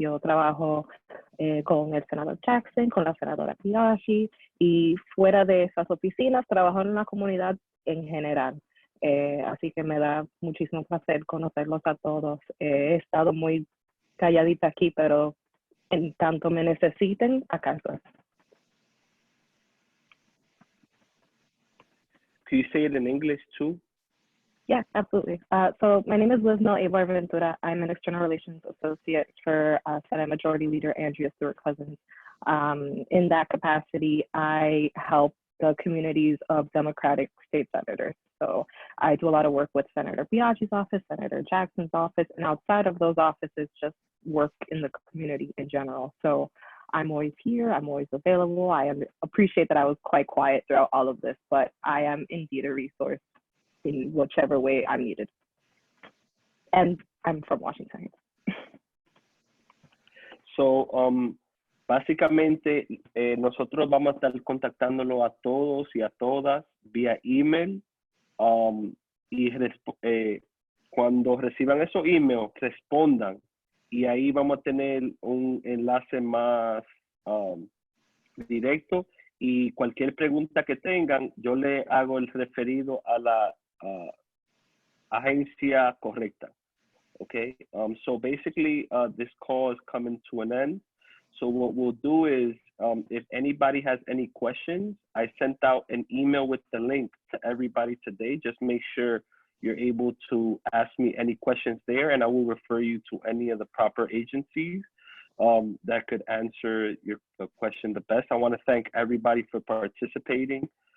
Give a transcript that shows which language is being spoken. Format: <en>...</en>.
<es>Yo trabajo con el senador Jackson, con la senadora Piaggi, y fuera de esas oficinas trabajo en la comunidad en general. Así que me da muchísimo placer conocerlos a todos. He estado muy calladita aquí, pero en tanto me necesiten, acá estoy.</es> <en>Can you say it in English too? Yeah, absolutely. So my name is Lisnel Avar Ventura. I'm an External Relations Associate for Senate Majority Leader Andrea Stewart Cousins. In that capacity, I help the communities of Democratic state senators. So I do a lot of work with Senator Piaggi's office, Senator Jackson's office, and outside of those offices, just work in the community in general. So I'm always here, I'm always available. I appreciate that I was quite quiet throughout all of this, but I am indeed a resource in whichever way I'm needed. And I'm from Washington.</en> <es>So, básicamente, nosotros vamos a estar contactándolo a todos y a todas vía email. Y cuando reciban esos emails, respondan. Y ahí vamos a tener un enlace más directo. Y cualquier pregunta que tengan, yo le hago el referido a la agencia correcta.</es> <en>Okay, so basically this call is coming to an end. So what we'll do is, if anybody has any questions, I sent out an email with the link to everybody today. Just make sure you're able to ask me any questions there, and I will refer you to any of the proper agencies that could answer your question the best. I want to thank everybody for participating.</en>